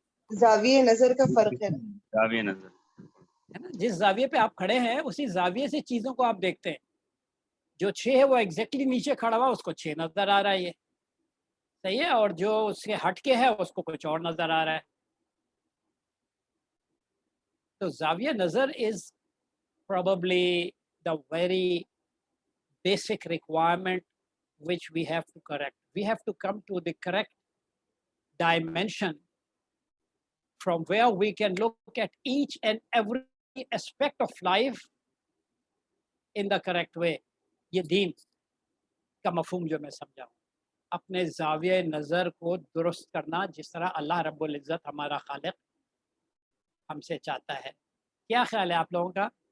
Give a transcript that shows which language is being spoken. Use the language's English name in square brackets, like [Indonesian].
[Hindi] जाविये नजर का फर्क है। जाविये नजर है ना, जिस जाविये पे आप खड़े हैं उसी जाविये से चीज़ों को आप देखते हैं। जो 6 है वो एग्जैक्टली नीचे खड़ा हुआ, उसको 6 नज़र आ रहा है, ये सही है, और जो उसके हट के है उसको कुछ और नज़र आ रहा है। तो जाविया नज़र is [English] probably the very basic requirement which we have to correct. We have to come to the correct dimension from where we can look at each and every aspect of life in the correct way. [Hindi] ये दीन का मफहूम जो मैं समझाऊँ, अपने ज़ाविये नज़र को दुरुस्त करना जिस तरह अल्लाह रब्बुल इज़्ज़त हमारा खालिक हमसे चाहता है। क्या ख्याल है आप लोगों का?